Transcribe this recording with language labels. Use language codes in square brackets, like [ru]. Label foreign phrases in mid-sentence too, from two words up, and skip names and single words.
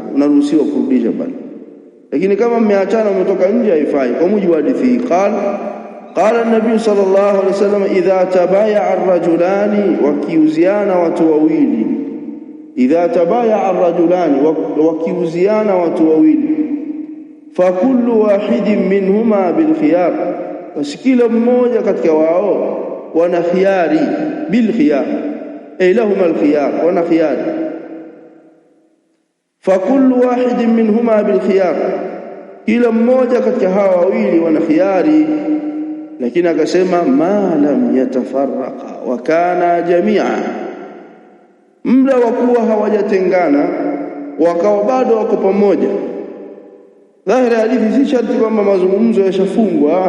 [sw] Unaruhusiwa kurudisha pale. Lakini kama mmeachana, umetoka nje, haifai. Kwa mujibu wa hadithi, [ar] قال النبي صلى الله عليه وسلم إذا تبايع الرجلان, [sw] wakiuziana watu wawili, [ar] إذا تبايع الرجلان, [sw] wakiuziana watu wawili, [ar] فكل واحد منهما بالخيار, [sw] basi kila mmoja katika wao wana khiyari, [ar] بالخيار أي لهم الخيار, [sw] wana khiyari. [ar] فكل واحد منهما بالخيار, [sw] kila mmoja katika hawa wawili wana khiyari. Lakini akasema [ar] ما لم يتفرقا وكانا جميعا, [sw] muda wa kuwa hawajatengana wakawa bado wako pamoja. Dhahiri hadithi si sharti kwamba mazungumzo yashafungwa.